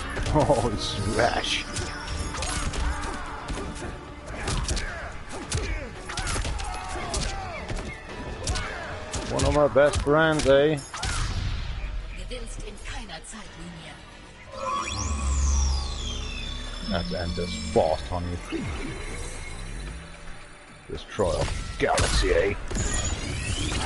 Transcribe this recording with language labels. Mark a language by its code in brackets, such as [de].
[en] Oh, smash! One of my best friends, eh? [de] Gewinnst in keiner Zeitlinie. [en] Let's end this fast, honey. Destroy a galaxy, eh?